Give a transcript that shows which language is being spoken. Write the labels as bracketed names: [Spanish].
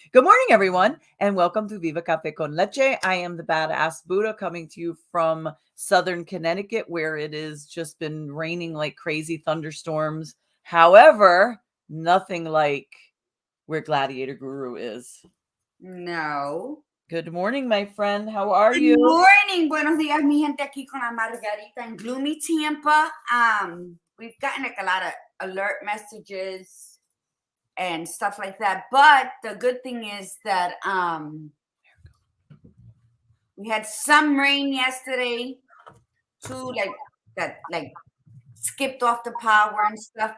[English] Good morning, everyone, and welcome to Viva Cafe con Leche. I am the badass Buddha coming to you from Southern Connecticut, where it has just been raining like crazy, thunderstorms. However, nothing like where Gladiator Guru is. No. Good morning, my friend. How are Good you? morning. [Spanish] Buenos días, mi gente, aquí con la Margarita [English] in gloomy Tampa. We've gotten like a lot of alert messages and stuff like that. But the good thing is that we had some rain yesterday too, like skipped off the power and stuff.